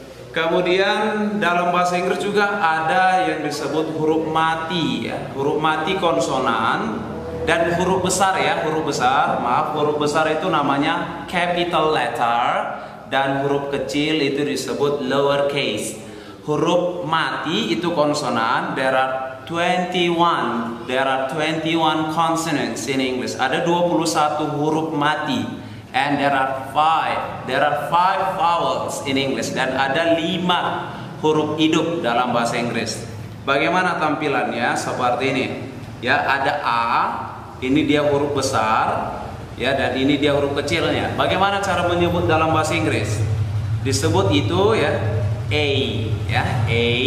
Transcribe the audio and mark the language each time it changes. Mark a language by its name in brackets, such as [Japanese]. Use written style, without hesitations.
[Indonesian] Kemudian dalam bahasa Inggris juga ada yang disebut huruf mati ya, huruf mati konsonan, dan huruf besar ya, huruf besar, maaf, huruf besar itu namanya capital letter, dan huruf kecil itu disebut lower case. Huruf mati itu konsonan. [English] There are 21 consonants in English. [Indonesian] Ada 21 huruf mati. [English] And there are 5 vowels in English. [Indonesian] Dan ada 5 huruf hidup dalam bahasa Inggris. Bagaimana tampilannya? Seperti ini. Ya, ada A. Ini dia huruf besar, ya, dan ini dia huruf kecilnya. Bagaimana cara menyebut dalam bahasa Inggris? Disebut itu ya A, ya, A.